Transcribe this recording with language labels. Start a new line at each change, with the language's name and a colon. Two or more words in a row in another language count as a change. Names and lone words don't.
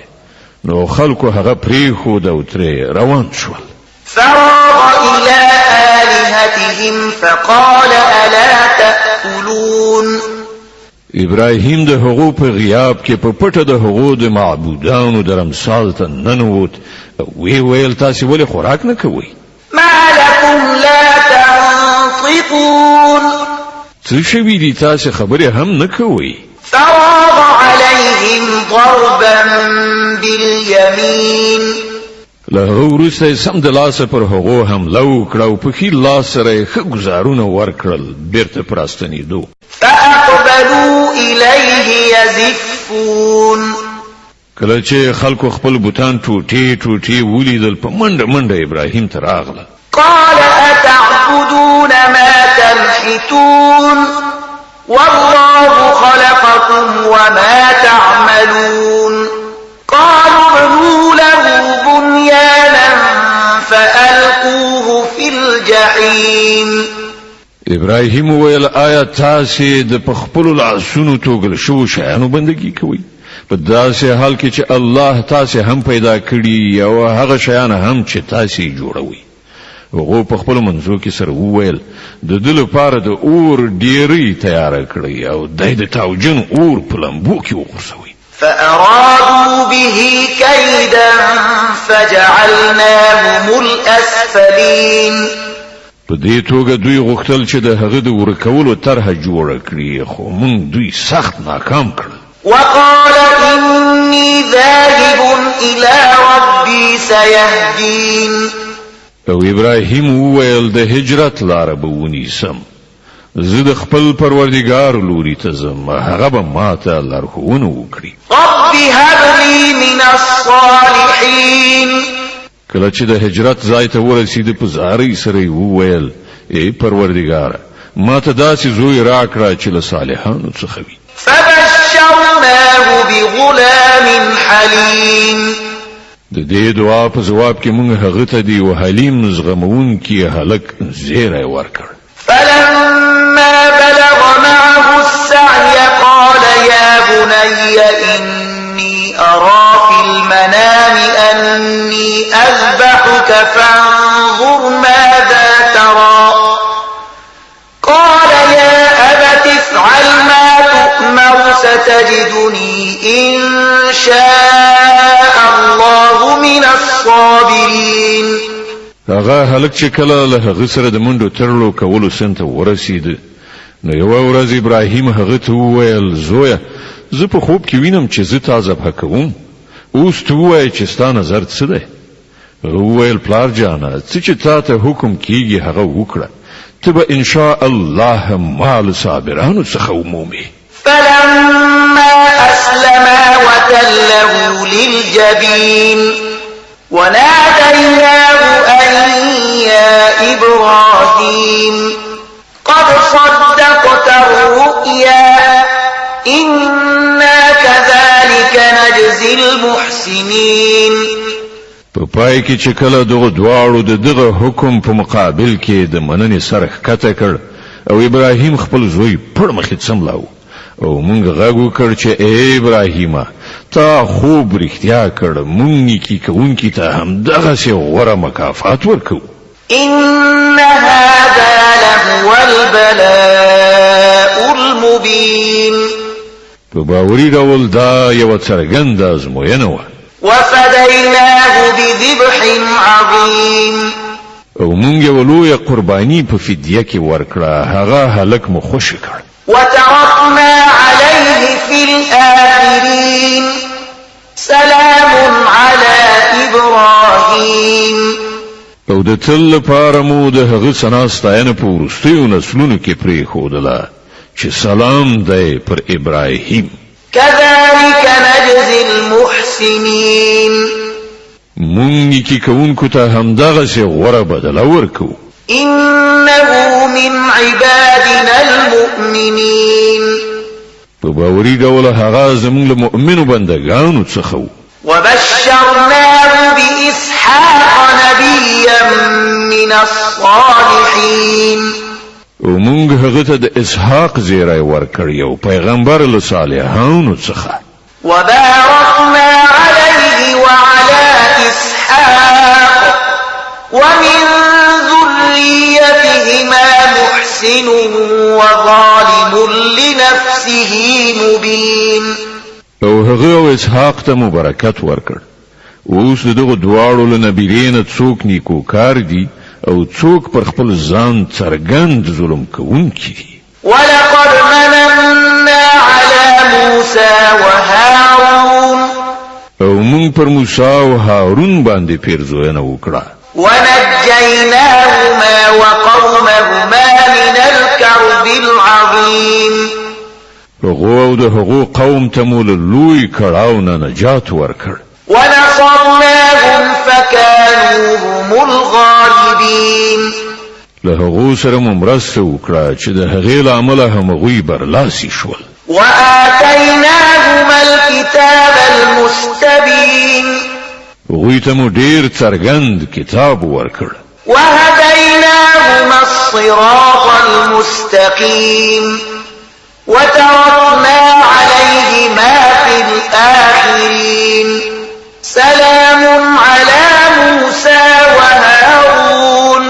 Pashto: نو خلکو هغه پریښود او ترې روان شول.
Arabic: فراغ إلى آلهتهم فقال ألا تأكلون.
Pashto: ابراهیم د هغو په غیاب کې په پټه د هغو د معبودانو درمسال ته ننوت او ویل تاسې ولې خوراک نه کوئ؟
Arabic: ما لكم لا تنطقون.
Pashto: څه شوي دي تاسې خبرې هم نه کوئ؟
Arabic: فراغ عليهم ضربا باليمين.
Pashto: له هغه وروسته سم د لاسه پر هغو حمله وکړه او په ښي لاس سره یې ښه ګزارونه ورکړل بیرته په راستنېدو.
Arabic: فأقبلوا إليه يزفون.
Pashto: کله چې خلکو خپل بوتان ټوټې ټوټې ولیدل په منډه منډه ابراهیم ته راغله.
Arabic: قال أتعبدون ما تنحتون والله خلقكم وما تعملون. قالوا ابنوا له بنيانا فألقوه في الجحيم.
Pashto: ابراهیم ویل آیا تاسې د پخپلو لاسونو توګل شو شیانو بندگی کوئ؟ په داسې حال کې چې الله تاسې هم پیدا کړي او هغه شیان هم چې تاسې جوړوي. هغه په خپل منځو کې سره وویل د دې لپاره د اور ډیری تیار کړی او د تاوجن اور په لمبو کې وغورځوي.
Arabic: فأرادوا به كيدا فجعلناهم الأسفلين.
Pashto: په دې توګه دوی غوښتل چې د هغه د ورکولو طرحه جوړه کړي خو موږ دوی سخت ناکام کړل.
Arabic: وقال إني ذاهب إلى ربي سيهدين.
Pashto: او ابراهیم وویل د هجرت لاره به ونیسم، زه د خپل پروردګار لوري ته ځم، هغه به ماته لارښوونه وکړي.
Arabic: رب هب لي من الصالحين.
Pashto: کله چې د هجرت ځای ته ورسېد په زارۍ سره یې وویل ای پروردگار ما ته داسې زوی راکړه چې له صالحانو څخه وي.
Arabic: فبشرناه بغلام حليم.
Pashto: د دې دعا په جواب کې موږ هغه ته دی او حلیم زغمونکي هلک زیری ورکړ.
Arabic: فلما بلغ معه السعي قال يا بني إني أرى في المنام أني أذبحك فانظر ماذا ترى. قال يا أبت افعل ما تؤمر ستجدني إن شاء الله من الصابرين.
Pashto: هغه هلک چې کله له هغه سره د منډو ترلو کولو سنت ورسید نو یو ورځ ابراهیم هغه ته وویل زویا زه په خوب کې وینم چې زه تا ذبح کوم اوس ته وایې چې ستا نظر څه دی. وویل پلار جانه څه چې تا ته حکم کیږي هغه وکړه ته به
Arabic: ان شاء الله
Pashto: مال صابرانو څخه ومومې.
Arabic: فلما أسلما وتله للجبين وناديناه أن يا إبراهيم قد صدقت الرؤيا إنا كذلك نجزي المحسنين.
Pashto: په پای کې چې کله دغه دواړو دغه حکم په مقابل کې د مننې سره ښکته کړ او ابراهیم خپل زوی پړ مخې څملاو او مونږ غږ وکړ چې ای ابراهیم تا خوب رښتیا کړ مونږ نیکی کوونکي ته هم دغسې غوره مکافات ورکو.
Arabic: إن هذا لهو البلاء المبين.
Pashto: په باوري ډول دا یو څرګنده ازموینه وه.
Arabic: وفديناه بذبح عظيم.
Pashto: او مونږ یو لویه قرباني په فدیه کې ورکړه هغه هلک مو خوشی کړ.
Arabic: وتركنا عليه في الآخرين سلام على إبراهيم.
Pashto: او د تل لپاره مو د هغه ثنا ستاینه په وروستیو نسلونو کې پرېښودله چې سلام دی پر ابراهیم.
Arabic: كذلك نجزي المحسنين.
Pashto: مونږ نیکی کوونکو ته همدغسې غوره بدله ورکو.
Arabic: إنه من عبادنا المؤمنين.
Pashto: په باوري ډول هغه زموږ له مؤمنو بندګانو څخه و.
Arabic: وبشرناه بإسحاق نبيا من الصالحين.
Pashto: او مونږ هغه ته د اسحاق زیری ورکړ یو پیغمبر له صالحانو څخه.
Arabic: وباركنا عليه وعلى إسحاق ومن ذريتهما محسن وظالم لنفسه مبين.
Pashto: او هغه او اسحاق ته مبارکت ورکړ. اوس دغه دواړو له نبیینه څوک نیکو کار دي او څوک پر خپل ځان څرګند ظلم کوونکی دي.
Arabic: ولقد مننا على موسى وهارون.
Pashto: او مونږ پر موسی او هارون باندې پیرزوینه وکړه.
Arabic: ونجيناهما وقومهما من الكرب العظيم.
Pashto: هغه او د هغو قوم ته مو له لوی کړاو نه نجات ورکړ.
Arabic: ونصرناهم فكانوا هم الغالبين.
Pashto: له هغو سره مو مرسته وکړه چې د هغې له امله همغوی برلاسي شول.
Arabic: وآتيناهما الكتاب المستبين.
Pashto: هغوی ته مو ډېر څرګند کتاب ورکړ.
Arabic: وهديناهما الصراط المستقيم. وتركنا عليهما في الآخرين سلام على موسى وهارون.